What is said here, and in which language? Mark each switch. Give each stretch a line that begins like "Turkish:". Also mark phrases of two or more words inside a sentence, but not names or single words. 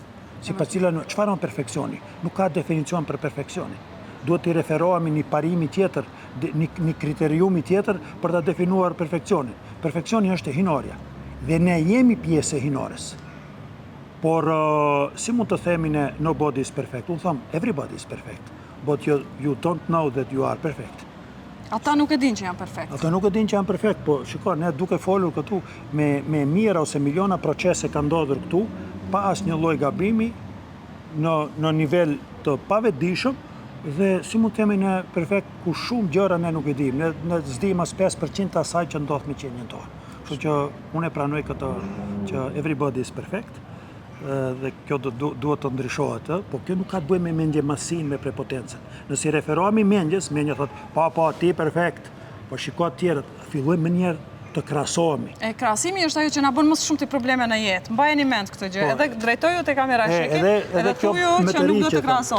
Albanian: Sipas cilën çfarë është perfeksioni? Nuk ka definicion për perfeksionin. Duhet të referohemi një parimi tjetër, një kriteriumi tjetër për të definuar perfeksionin. Perfeksioni është e hinorja, dhe ne jemi pjesë e hinores. Por si mund të themi ne
English: nobody is perfect?
Albanian: Unë thëmë,
English: everybody is perfect, but you don't know that you are perfect.
Albanian: Ata nuk e din që janë perfekt. Ata nuk e din që janë perfekt, po shiko, ne duke folur këtu me mira ose miliona procese ka ndodhur këtu, pa asnjë lloj gabimi, në nivel të pavetdijshëm, dhe si mund të themi ne perfekt ku shumë gjëra ne nuk e dim, ne s'dim as 5% të asaj që ndodh me qenien tonë. Kështu që unë e pranoj këtë që
English: everybody is perfect,
Albanian: dhe kjo duhet të ndryshohet, po kjo nuk ka të bëjë me mendje masin, me prepotencën. Nëse referohemi mendjes, mendja thotë, po, ti perfekt, po shiko të tjerët, fillojmë më njerë të krahasohemi. Krahasimi është ajo që na bën më shumë të probleme në jetë. Mbajeni mend këtë gjë, edhe drejtoju te kamera shiki, edhe thuju që nuk duhet të krahasohen.